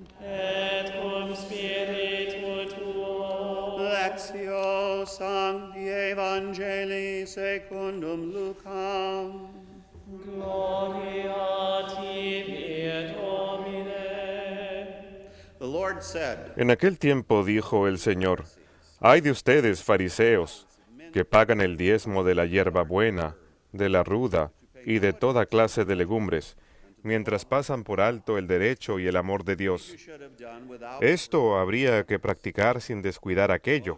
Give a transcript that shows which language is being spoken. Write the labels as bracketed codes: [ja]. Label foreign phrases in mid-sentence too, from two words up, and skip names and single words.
[la] et cum spiritu tuo. Lectio Sancti Evangelii secundum Lucam. Gloria tibi, Domine. [en] The Lord said, [es] En aquel tiempo dijo el Señor: «Ay de ustedes, fariseos, que pagan el diezmo de la hierba buena, de la ruda y de toda clase de legumbres, mientras pasan por alto el derecho y el amor de Dios. Esto habría que practicar sin descuidar aquello.